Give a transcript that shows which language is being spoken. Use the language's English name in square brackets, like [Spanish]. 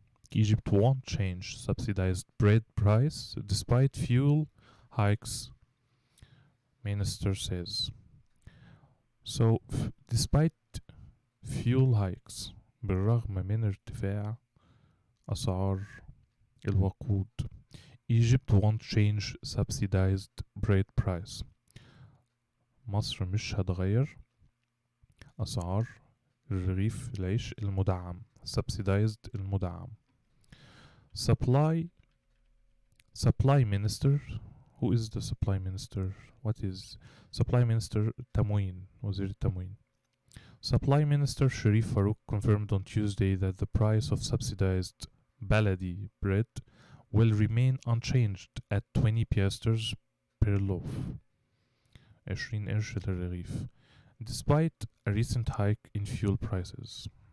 [English] Egypt won't change subsidized bread price despite fuel hikes, minister says. So, despite fuel hikes, [Arabic] بالرغم من ارتفاع أسعار الوقود, [English] Egypt won't change subsidized bread price. [Arabic] مصر مش هتغير أسعار الرغيف العيش المدعم, subsidized المدعم. [English] Supply minister. Who is the supply minister? What is supply minister? [Arabic] تموين, وزير التموين. [English] Supply Minister Sharif Farouk confirmed on Tuesday that the price of subsidized baladi bread will remain unchanged at 20 piasters per loaf, [Arabic] 20 قرش للرغيف, [English] despite a recent hike in fuel prices.